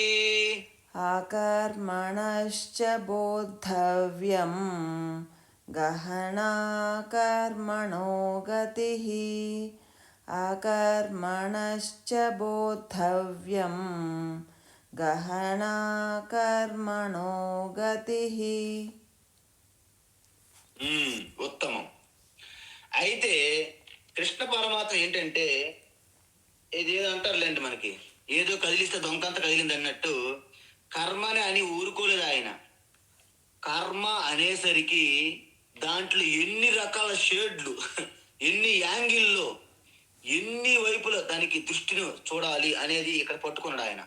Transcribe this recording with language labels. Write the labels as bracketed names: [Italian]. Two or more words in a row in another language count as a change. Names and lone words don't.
[Sanskrit] अकर्मणश्च बोद्धव्यं, गहना कर्मणो गतिः, अकर्मणश्च बोद्धव्यं, गहना कर्मणो गतिः. [Telugu] ఉత్తమం. అయితే కృష్ణ పరమాత్మ ఏంటంటే, ఇదేదో అంటారులేండి మనకి, ఏదో కదిలిస్తే దొంకంత కదిలింది అన్నట్టు కర్మని అని ఊరుకోలేదు ఆయన. కర్మ అనేసరికి దాంట్లో ఎన్ని రకాల షేడ్లు, ఎన్ని యాంగిల్లో, ఎన్ని వైపుల దానికి దృష్టిని చూడాలి అనేది ఇక్కడ పట్టుకున్నాడు ఆయన.